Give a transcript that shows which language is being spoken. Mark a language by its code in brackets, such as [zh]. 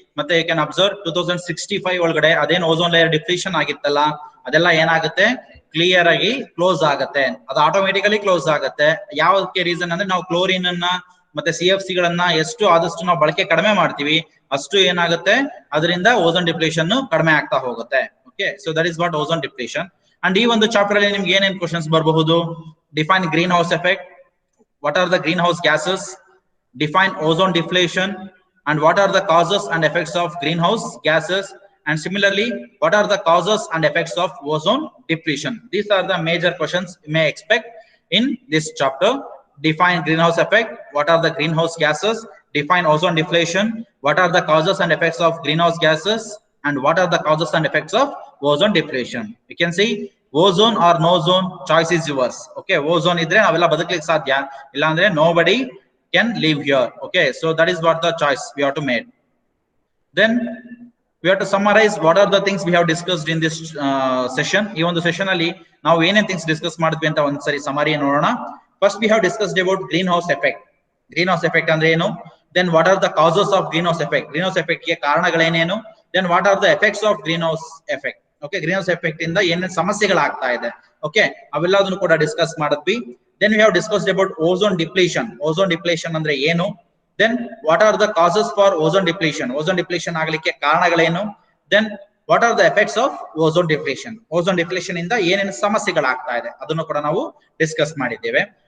[kn] ಮತ್ತೆ [en] you can observe [kn] 2065 ಒಳಗಡೆ ಅದೇನು ಓಝೋನ್ ಲೇಯರ್ ಡಿಪ್ಲೇಷನ್ ಆಗಿತ್ತಲ್ಲ, ಅದೆಲ್ಲ ಏನಾಗುತ್ತೆ, ಕ್ಲಿಯರ್ ಆಗಿ ಕ್ಲೋಸ್ ಆಗುತ್ತೆ, ಅದು ಆಟೋಮೆಟಿಕಲಿ ಕ್ಲೋಸ್ ಆಗುತ್ತೆ. ಯಾವಕ್ಕೆ ರೀಸನ್ ಅಂದ್ರೆ ನಾವು ಕ್ಲೋರಿನ್ ಅನ್ನ ಮತ್ತೆ CFC ಗಳನ್ನ ಎಷ್ಟು ಆದಷ್ಟು ನಾವು ಬಳಕೆ ಕಡಿಮೆ ಮಾಡ್ತೀವಿ, ಅಷ್ಟು ಏನಾಗುತ್ತೆ ಅದರಿಂದ ಓಝೋನ್ ಡಿಪ್ಲೇಷನ್ ಕಡಿಮೆ ಆಗ್ತಾ ಹೋಗುತ್ತೆ. [en] Okay, so that is what ozone depletion. [kn] And ಈ ಒಂದು ಚಾಪ್ಟರ್ ಅಲ್ಲಿ ನಿಮ್ಗೆ ಏನೇನ್ ಕ್ವಶನ್ಸ್ ಬರಬಹುದು, [en] Define greenhouse effect, what are the greenhouse gases, define ozone depletion, and what are the causes and effects of greenhouse gases, and similarly what are the causes and effects of ozone depletion. These are the major questions you may expect in this chapter. Define greenhouse effect, what are the greenhouse gases, define ozone depletion, what are the causes and effects of greenhouse gases, and what are the causes and effects of ozone depletion. You can see ozone or no zone, choice is yours. Okay, [kn] ozone idre navella badaklikke sadhya, illa andre [en] nobody can live here. Okay, so that is what the choice we have to make. Then we have to summarize what are the things we have discussed in this session. [kn] Ee ಒಂದು session ಅಲ್ಲಿ ನಾವು ಏನೇನ್ things discuss ಮಾಡಿದ್ವಿ ಅಂತ ಒಂದ್ಸರಿ summary ನೋಡೋಣ. [en] First we have discussed about greenhouse effect. Greenhouse effect [kn] ಅಂದ್ರೆ ಏನು, [en] then what are the causes of greenhouse effect, greenhouse effect [kn] ಗೆ ಕಾರಣಗಳೇನೇನು, [en] then what are the effects of greenhouse effect. [kn] Okay, greenhouse effect ಇಂದ ಏನೇನು ಸಮಸ್ಯೆಗಳಾಗ್ತಾ ಇದೆ, okay, ಅವೆಲ್ಲದನ್ನು ಕೂಡ discuss ಮಾಡಿದ್ವಿ. [en] Then we have discussed about ozone depletion. [kn] Ozone depletion ಅಂದ್ರೆ ಏನು, [en] then what are the causes for ozone depletion, [kn] ozone depletion ಆಗಲಿಕ್ಕೆ ಕಾರಣಗಳೇನು, [en] then what are the effects of [kn] ozone depletion, ozone depletion ಇಂದ ಏನೇನು ಸಮಸ್ಯೆಗಳಾಗ್ತಾ ಇದೆ ಅದನ್ನು ಕೂಡ ನಾವು ಡಿಸ್ಕಸ್ ಮಾಡಿದ್ದೇವೆ.